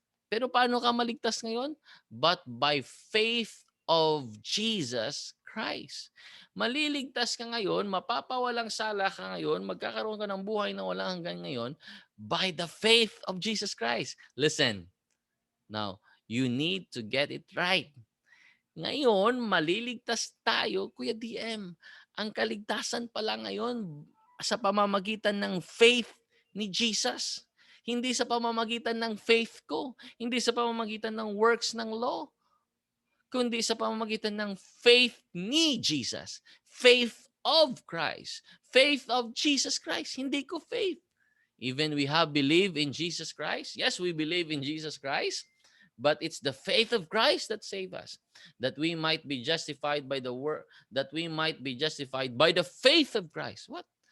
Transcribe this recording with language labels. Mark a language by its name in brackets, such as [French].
[Filipino] Pero paano ka maligtas ngayon? [English] But by faith of Jesus Christ. [Filipino] Maliligtas ka ngayon, mapapawalang sala ka ngayon, magkakaroon ka ng buhay na walang hanggan ngayon [English] by the faith of Jesus Christ. Listen, now, you need to get it right. [Filipino] Ngayon, maliligtas tayo, Kuya DM. Ang kaligtasan pala ngayon sa pamamagitan ng faith ni Jesus. Hindi sa pamamagitan ng faith ko. Hindi sa pamamagitan ng works ng law. Kundi sa pamamagitan ng faith ni Jesus. [English] Faith of Christ. Faith of Jesus Christ. [Filipino] Hindi ko [English] faith. Even we have believed in Jesus Christ. Yes, we believe in Jesus Christ. But it's the faith of Christ that save us. That we might be justified by the word, that we might be justified by the faith of Christ. What?